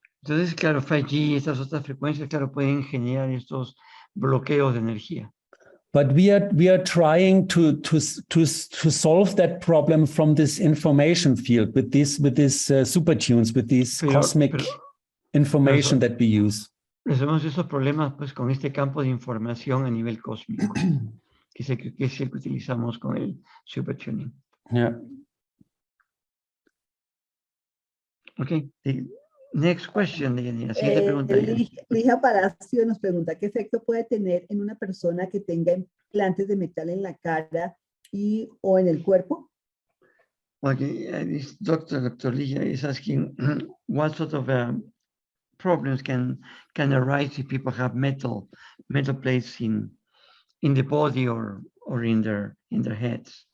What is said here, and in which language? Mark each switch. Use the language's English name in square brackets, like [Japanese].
[Spanish] Entonces, claro, 5G, estas otras frecuencias, claro, pueden generar estos bloqueos de energía. [English] But we are trying to solve that problem from this information field with these supertunes, with these cosmic information that we use. [Spanish] Resolvemos esos problemas pues con este campo de información a nivel cósmico, que es el que utilizamos con el SuperTuning. [English] Yeah. Okay. The next question, Deyanira. [Spanish] Siguiente pregunta. Ligia Palacio nos pregunta, ¿qué efecto puede tener en una persona que tenga implantes de metal en la cara o en el cuerpo? [English] Okay, Dr. Ligia is asking what sort of problems can arise if people have metal plates in the body or in their heads.